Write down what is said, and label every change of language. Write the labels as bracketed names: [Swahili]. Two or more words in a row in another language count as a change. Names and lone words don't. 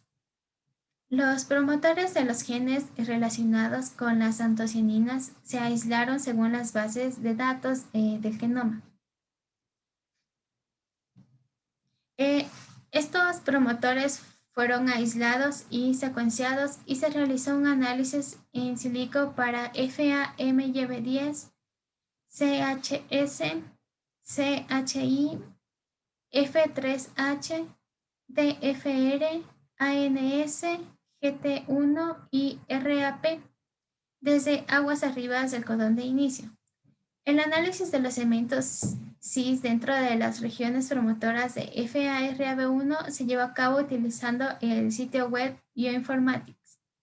[Spanish] Los promotores de los genes relacionados con las antocianinas se aislaron según las bases de datos del genoma. Estos promotores fueron aislados y secuenciados y se realizó un análisis [Latin] in silico [Spanish] para FAMYB10, CHS, CHI, F3H, DFR, ANS, GT1 y RAP desde aguas arriba del codón de inicio. El análisis de los elementos cis dentro de las regiones promotoras de FARAB1 se llevó a cabo utilizando el sitio web Bioinformatics.